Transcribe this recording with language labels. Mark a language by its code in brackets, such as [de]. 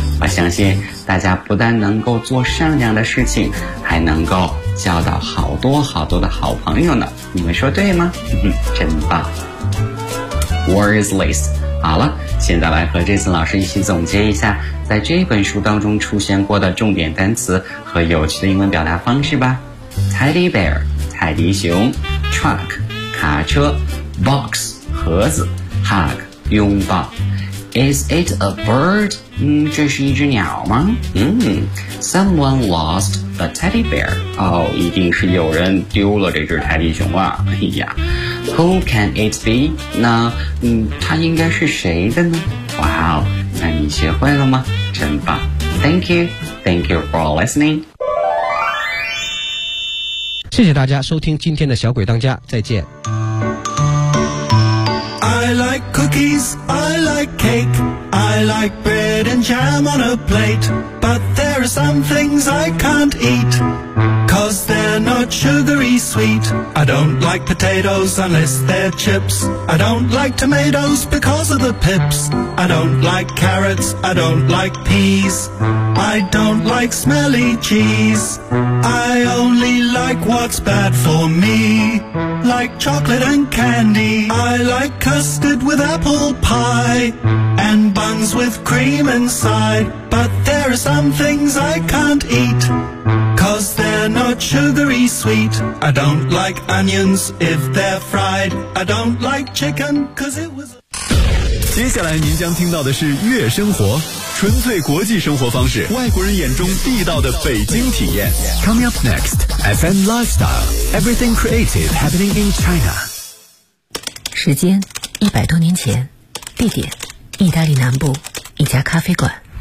[zh] 我相信大家不但能够做善良的事情，还能够交到好多好多的好朋友呢，你们说对吗？真棒。 [en] Word is list。 [zh] 好了，现在来和Jason老师一起总结一下在这本书当中出现过的重点单词和有趣的英文表达方式吧。 [en] Teddy bear 泰迪熊， Truck 卡车， Box 盒子， Hug 拥抱。 Is it a bird? [zh] 这是一只鸟吗？ [en] Someone lost a teddy bear. [zh] 一定是有人丢了这只泰迪熊啊。哎呀， [en] Who can it be? [zh] 那它应该是谁的呢？ [en] Wow, [zh] 那你学会了吗？真棒。 [en] Thank you for listening. [zh] 谢谢大家收听今天的小鬼当家，再见。 [en] I like cookies, I like cake, I like bread and jam on a plate, but there are some things I can't eat, 'cause because they're not sugary sweet. I don't like potatoes unless they're chips. I don't like tomatoes because of the pips. I don't like carrots, I don't like peas. I don't like smelly cheese. I only like what's bad for me, like chocolate and candy. I like custard with apple pie and buns with cream inside. But there are some things I can't eat, 'cause they're not sugary sweet. I don't like onions if they're fried. I don't like chicken 'cause it was... [zh] 接下来您将听到的是悦生活，纯粹国际生活方式，外国人眼中地道的北京体验。 [en] Coming up next, FM Lifestyle, Everything Creative Happening in China. [zh] 时间100多年前，地点意大利南部一家咖啡馆。